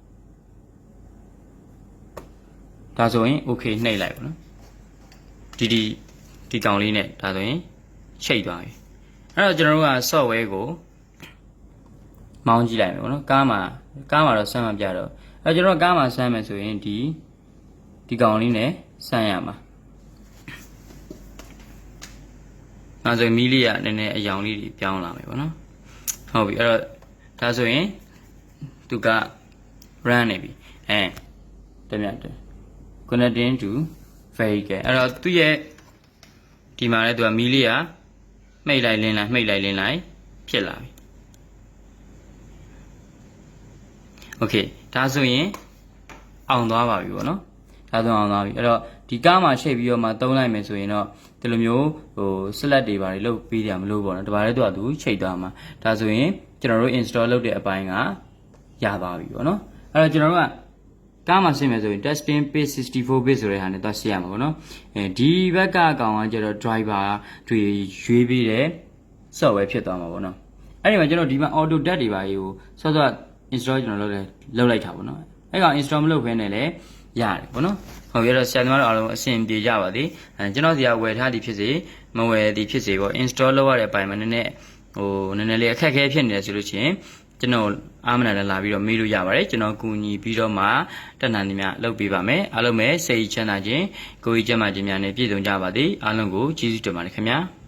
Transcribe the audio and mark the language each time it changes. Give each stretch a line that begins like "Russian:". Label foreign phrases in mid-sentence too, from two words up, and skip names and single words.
Burmese: ဒါဆိုရင် okay နှိပ်လိုက်ပါနော်ဒီကောင်လေးနဲ့ဒါဆိုရင်ချိတ်သွားပြီအဲ့တော့ကျွန်တော်တို့က software ကိုမောင်းကြည့်လိုက်မယ်ပေါ့နော်ကားမှာတော့ဆမ်းမပြတော့အဲ့ကျွန်တော်ကားမှာဆမ်းမယ်ဆိုရင်ဒီကောင်လေးနဲ့ဆမ်းရမှာ အဲ့ဆိုမီးလေးကနည်းနည်းအယောင်လေးတွေပြောင်းလာမယ်ပေါ့နော်ဟုတ်ပြီအဲ့တော့ဒါဆိုရင်သူက run နေပြီတမြတ်တယ်
English: connecting to vehicle
Burmese: အဲ့တော့သူ့ရဲ့ဒီမှာလည်းသူကမီးလေးကမှိတ်လိုက်လင်းလိုက်ဖြစ်လာပြီ okay ဒါဆိုရင်အောင်သွားပါပြီပေါ့နော်ဒါဆိုအောင်သွားပြီအဲ့တော့ဒီကားမှာချိန်ပြီးတော့မှသုံးလိုက်မယ်ဆိုရင်တော့ဒီလိုမျိုးselect တွေပါတယ်လုပ်ပေးကြမလို့ပေါ့နော်ဒါပါလေသူချိန်သွားမှာဒါဆို ရင်ကျွန်တော်တို့ install လုပ်တဲ့အပိုင်းကရသွားပြီပေါ့နော်အဲ့တော့ကျွန်တော်တို့ကကားမှာဆင်းမယ်ဆိုရင်
English: testing page 64 bit
Burmese: ဆိုတဲ့ဟာနဲ့သွားရှင်းရမှာပေါ့နော်ဒီဘက် ကအကောင်ကကျတော့ driver တွေရွေးပြီးတဲ့ software ဖြစ်သွားမှာပေါ့နော်အဲ့ဒီမှာကျွန်တော်ဒီမှာ
English: auto deck
Burmese: တွေပါကြီးကိုစောစော install ကျွန်တော်လုပ်လိုက်တာပေါ့နော်အဲ့ကောင် install မလုပ်ဘဲနဲ့လည်းရတယ်ပေါ့နော်ဟုတ်ပြီအဲ့တော့ဆရာသမားတို့အားလုံးအဆင်ပြေကြပါသည်ကျွန်တော်စီကဝယ်ထားသည်ဖြစ်စေမဝယ်သည်ဖြစ်စေပေါ့ install လုပ်ရတဲ့အပိုင်းမှာနည်းနည်းလေးအခက်အခဲဖြစ်နေတယ်ဆိုလို့ရှိရင်ကျွန်တော်အားမနာလည်းလာပြီးတော့မေးလို့ရပါတယ်ကျွန်တော်ကူညီပြီးတော့မှတက်နိုင်သည်များလုပ်ပေးပါမယ်အားလုံးပဲစိတ်ချမ်းသာခြင်းကိုယ်ကြီးကျန်းမာခြင်းများနဲ့ပြည့်စုံကြပါသည်အားလုံးကိုကျေးဇူးတင်ပါတယ်ခင်ဗျာ